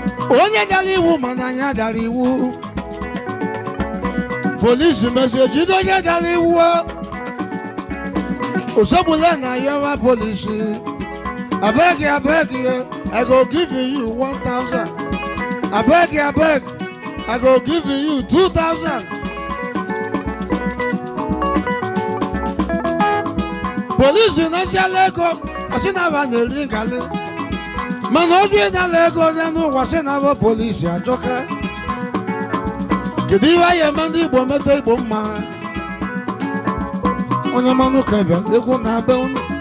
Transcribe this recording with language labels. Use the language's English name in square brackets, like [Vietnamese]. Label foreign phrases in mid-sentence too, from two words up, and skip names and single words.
[Igbo] Onye dara iwu mana anya dara iwu. Police message, jide onye dara iwu. Osogbule [Nigerian Pidgin] na yawa [Igbo] police. [Nigerian Pidgin] Abeg, abeg, I go give you one thousand. Abeg, abeg. I go give you two thousand. [Igbo] Police na-asiala ego, ọ sị na aba na-eri nkalị. Mana ozu ị na-ala ego onye n'ụwa sị na aba police ajọka. Kedu ihe anyị eme ndị Igbo mete Igbo mma? Onye mmanụ ka bịa, egwu na-abịa unu.